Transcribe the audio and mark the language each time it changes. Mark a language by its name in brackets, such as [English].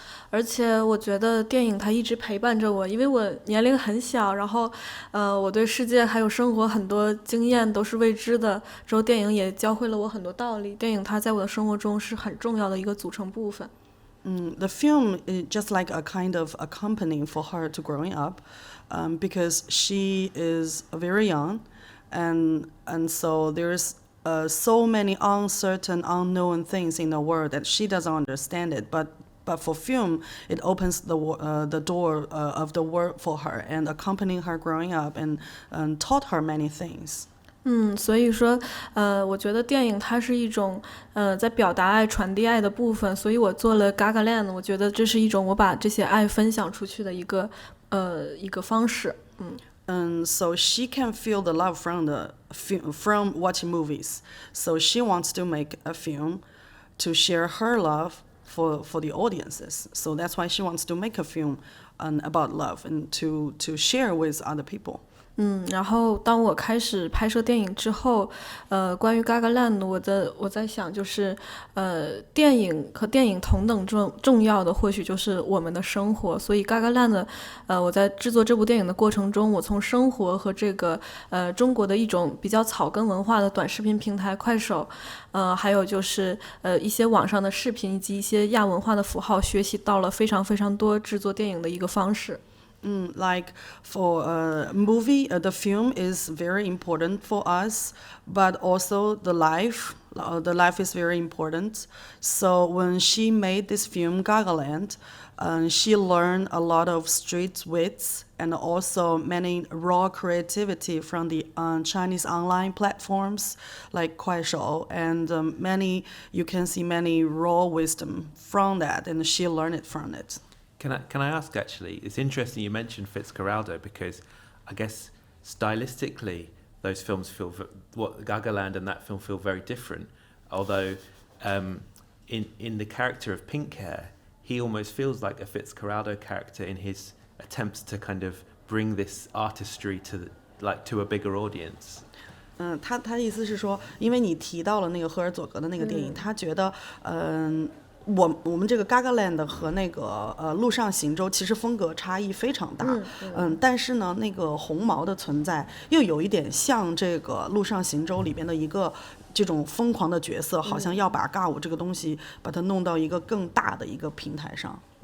[Chinese] 而且我觉得电影它一直陪伴着我，因为我年龄很小，然后我对世界还有生活很多经验都是未知的，之后电影也教会了我很多道理，电影它在我的生活中是很重要的一个组成部分。 [English] The film is just like a kind of accompanying for her to growing up, because she is very young, and so there's so many uncertain, unknown things in the world that she doesn't understand it. But for film, it opens the door of the world for her and accompanying her growing up and taught her many things. [Chinese] 所以说，我觉得电影它是一种在表达爱、传递爱的部分，所以我做了 Gagaland， 我觉得这是一种我把这些爱分享出去的一个方式。 [English] So she can feel the love from watching movies. So she wants to make a film to share her love for the audiences. So that's why she wants to make a film about love and to share with other people. [Chinese] 然后当我开始拍摄电影之后，关于 Gagaland， 我在想就是，电影和电影同等重要的或许就是我们的生活，所以 Gagaland， 我在制作这部电影的过程中，我从生活和这个中国的一种比较草根文化的短视频平台快手，还有就是一些网上的视频以及一些亚文化的符号，学习到了非常非常多制作电影的一个方式。 [English] Like for a movie, the film is very important for us, but also the life is very important. So when she made this film Gagaland, she learned a lot of street wits and also many raw creativity from the Chinese online platforms like Kuaishou, and you can see many raw wisdom from that, and she learned it from it. Can I ask, actually, it's interesting you mentioned Fitzcarraldo, because I guess stylistically those films feel, Gagaland and that film feel very different, although in the character of Pink Hair, he almost feels like a Fitzcarraldo character in his attempts to kind of bring this artistry to a bigger audience. [Chinese] 他的意思是说，因为你提到了那个赫尔佐格的那个电影，他觉得，我们这个 Gagaland 和那个陆上行舟其实风格差异非常大，但是呢，那个红毛的存在又有一点像这个陆上行舟里边的一个这种疯狂的角色，好像要把尬舞这个东西把它弄到一个更大的一个平台上，